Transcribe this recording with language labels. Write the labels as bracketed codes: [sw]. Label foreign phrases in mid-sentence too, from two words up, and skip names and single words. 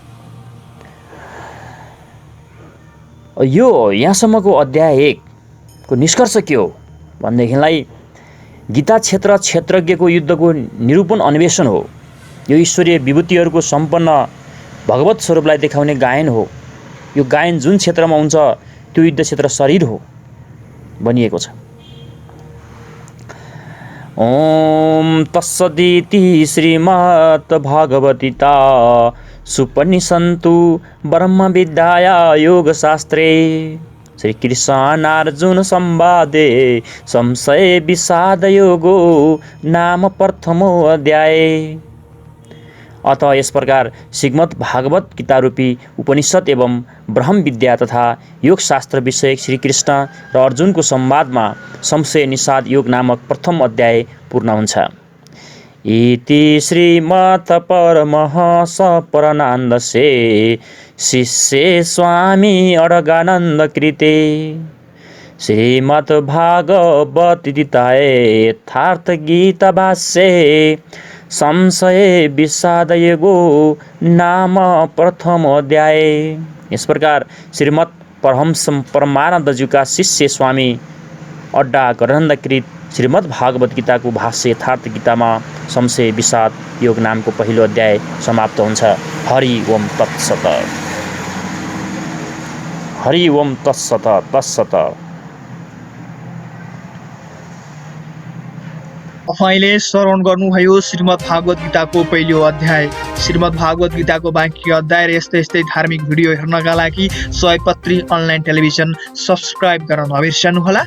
[ne] यो यहाँसम्मको अध्याय 1 को निष्कर्ष के हो भनेदेखिलाई गीता क्षेत्रज्ञको युद्धको निरूपण अन्वेषण हो। यो ईश्वरीय विभूतिहरूको सम्पन्न भगवत स्वरूपलाई देखाउने गायन हो। यो गायन जुन क्षेत्रमा हुन्छ त्यो युद्ध क्षेत्र शरीर हो। भनिएको छ। [sa] ओम तत्सदिति श्रीमद्भगवद्गीता सुपनिषत्सु ब्रह्मविद्याया योगशास्त्रे श्रीकृष्णार्जुन संवादे संशय विषाद योगो नाम प्रथमो अध्याय। [ne] अतः यस प्रकार श्रीमद् भागवत गीता रूपी उपनिषद एवं ब्रह्म विद्या तथा योग शास्त्र विषयक श्री कृष्ण र अर्जुनको संवादमा संशय निषाद योग नामक प्रथम अध्याय पूर्ण हुन्छ। [sa] इति श्रीमद् परमहंस परमानन्दस्य शिष्ये स्वामी अडगानन्द कृते श्रीमद् भागवत गीताये यथार्थ गीता भाष्ये संशय विषाद योगो नाम प्रथम अध्याय। [ne] इस प्रकार श्रीमद् परमहंस परमानन्दज्यूका शिष्य स्वामी अड्डागनन्दकृत श्रीमद् भागवत गीताको भाष्य यथार्थ गीतामा संशय विषाद योग नामको पहिलो अध्याय समाप्त हुन्छ। [sa] हरि ओम तत्सत। हरि ओम तत्सत तत्सत। [ne] तपाईले श्रवण गर्नुभयो श्रीमद् भागवत गीताको पहिलो अध्याय। श्रीमद् भागवत गीताको बाँकी अध्याय र यस्तै यस्तै धार्मिक भिडियो हेर्नका लागि सयपत्री अनलाइन टेलिभिजन सब्स्क्राइब गर्न नबिर्सनुहोला।